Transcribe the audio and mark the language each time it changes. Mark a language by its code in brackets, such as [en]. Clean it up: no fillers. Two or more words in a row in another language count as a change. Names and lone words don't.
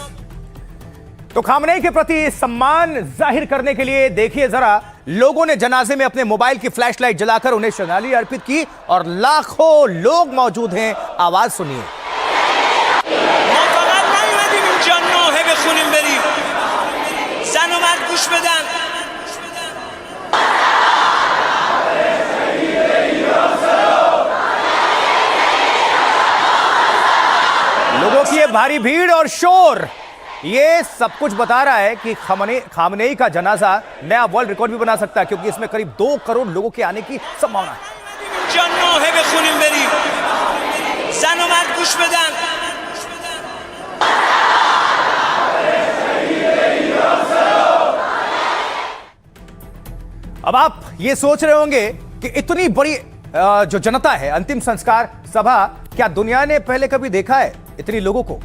[hi] तो खामनेई के प्रति सम्मान जाहिर करने के लिए देखिए जरा, लोगों ने जनाजे में अपने मोबाइल की फ्लैशलाइट जलाकर उन्हें श्रद्धांजलि अर्पित की और लाखों लोग मौजूद हैं। आवाज सुनिए। [fa] ما فقط نیومدیم اینجا نوحه بخونیم بریم، زن و مرد گوش بدن. [hi] लोगों की ये भारी भीड़ और शोर ये सब कुछ बता रहा है कि खामनेई का जनाजा नया [en] world record [hi] भी बना सकता है, क्योंकि इसमें करीब 2 करोड़ लोगों के आने की संभावना है। [fa] اینجا نوحه بخونیم بریم، زن و مرد گوش بدن. [hi] अब आप ये सोच रहे होंगे कि इतनी बड़ी जो जनता है, अंतिम संस्कार सभा, क्या दुनिया ने पहले कभी देखा है इतनी लोगों को?